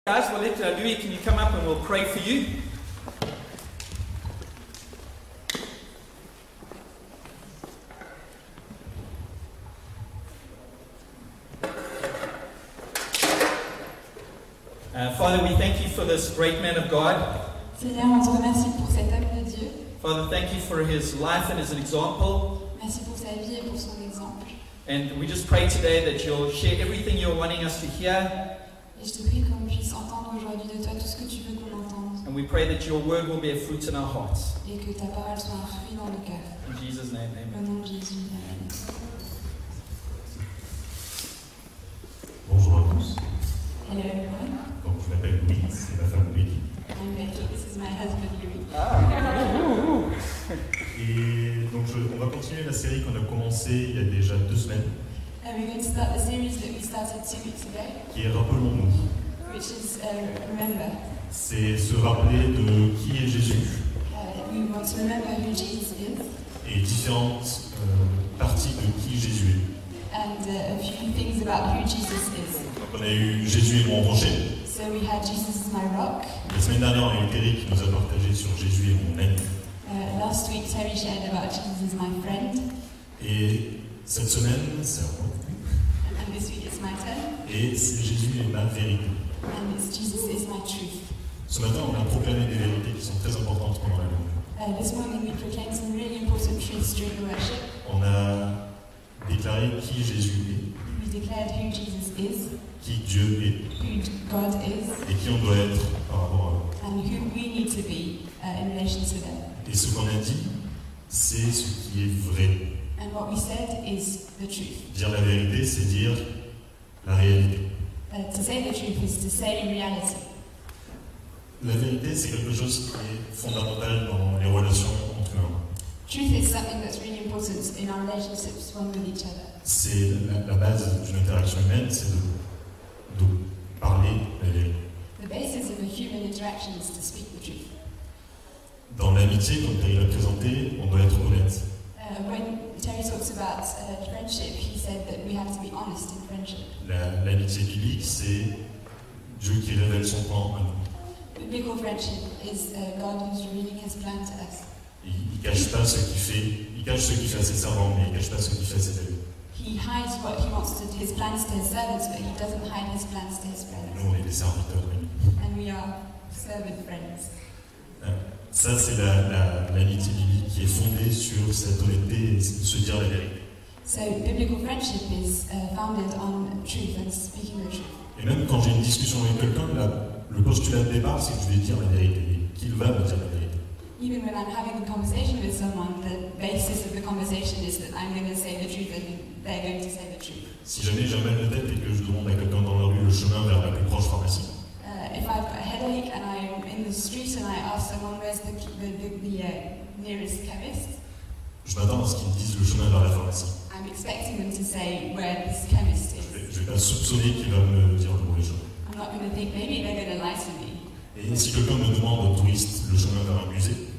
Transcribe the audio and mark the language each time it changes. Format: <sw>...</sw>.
<en>Guys, we'll let Louis, can you come up and we'll pray for you? Father, we thank you for this great man of God.</en> <fr>Seigneur, on te remercie pour cet homme de Dieu.</fr> <en>Father, thank you for his life and as an example.</en> <fr>Merci pour sa vie et pour son exemple.</fr> <en>And we just pray today that you'll share everything you're wanting us to hear.</en> <fr>Et je te prie qu'on puisse entendre aujourd'hui de toi tout ce que tu veux qu'on entende.</fr> <en>And we pray that your word will bear fruit in our hearts.</en> <fr>Et que ta parole soit un fruit dans nos cœurs.</fr> <en>In Jesus' name,</en> <fr>Au</fr> <en>amen.</en> <fr>nom de Jésus, amen. Bonjour à tous.</fr> <en>Hello everyone.</en> <fr>Donc, je m'appelle Louis, c'est ma femme Louis.</fr> <en>I'm Becky, this is my husband Louis.</en> <fr>Et donc, on va continuer la série qu'on a commencée il y a déjà 2 semaines,</fr> <en>We're going to start the series that we started 2 weeks ago,</en> <fr>qui est Rappelons-nous.</fr> <en>which is Remember.</en> <fr>C'est se rappeler de qui est Jésus</fr> <en>We want to remember who Jesus is</en> <fr>et différentes parties de qui Jésus est.</fr> <en>and a few things about who Jesus is.</en> <fr>Donc, on a eu Jésus est mon rocher.</fr> <en>So we had Jesus is my rock.</en> <fr>La semaine dernière, on a eu Terry qui nous a partagé sur Jésus est mon ami.</fr> <en>Last week Terry shared about Jesus is my friend,</en> <fr>Et cette semaine, c'est à moi.</fr> <en>and this week it's my turn,</en> <fr>Et c'est Jésus est ma vérité.</fr> <en>and it's Jesus is my truth.</en> <fr>Ce matin, on a proclamé des vérités qui sont très importantes pendant la louange.</fr> <en>This morning we proclaimed some really important truths during worship.</en> <fr>On a déclaré qui Jésus est,</fr> <en>We declared who Jesus is,</en> <fr>qui Dieu est</fr> <en>who God is,</en> <fr>et qui on doit être par rapport à</fr> <en>and who we need to be in relation to them.</en> <fr>eux. Et ce qu'on a dit, c'est ce qui est vrai.</fr> <en>And what we said is the truth.</en> <fr>Dire la vérité, c'est dire la réalité.</fr> <en>To say the truth is to say reality.</en> <fr>La vérité, c'est quelque chose qui est fondamental dans les relations entre humains.</fr> <en>Truth is something that's really important in our relationships one with each other.</en> <fr>C'est la base d'une interaction humaine, c'est de parler la vérité.</fr> <en>The basis of a human interaction is to speak the truth.</en> <fr>Dans l'amitié, comme Terry l'a présenté, on doit être honnête.</fr> <en>When Terry talks about friendship, he said that we have to be honest in friendship.</en> <fr>L'amitié biblique, c'est Dieu qui révèle son plan à nous.</fr> <en>Biblical friendship is God who's revealing His plan to us.</en> <fr>Il cache pas ce qu'il fait, il cache ce qu'il fait à ses servants, mais il cache pas ce qu'il fait à ses amis.</fr> <en>He hides what He wants to, His plans to His servants, but He doesn't hide His plans to His friends.</en> <fr>Nous, on est des serviteurs de lui.</fr> <en>And we are servant friends.</en> <fr>Ça, c'est l'amitié biblique qui est fondée sur cette honnêteté et se dire la vérité.</fr> <en>So biblical friendship is founded on truth and speaking the truth.</en> <fr>Et même quand j'ai une discussion avec quelqu'un, le postulat de départ, c'est que je vais dire la vérité. Et qu'il va me dire la vérité.</fr> <en>Even when I'm having a conversation with someone, the basis of the conversation is that I'm going to say the truth and they're going to say the truth.</en> <fr>Si jamais j'ai mal de tête et que je demande à quelqu'un dans la rue le chemin vers la plus proche pharmacie,</fr> <en>If I've got a headache and I'm in the street and I ask someone where's the nearest chemist,</en> <fr>je m'attends à ce qu'ils me disent le chemin vers la pharmacie.</fr> <en>I'm expecting them to say where this chemist is.</en> <fr>Je vais pas soupçonner qu'il va me dire le mauvais chemin.</fr> <en>I'm not going to think maybe they're going to lie to me.</en> <fr>Et si quelqu'un me demande au touriste le chemin vers un musée,</fr>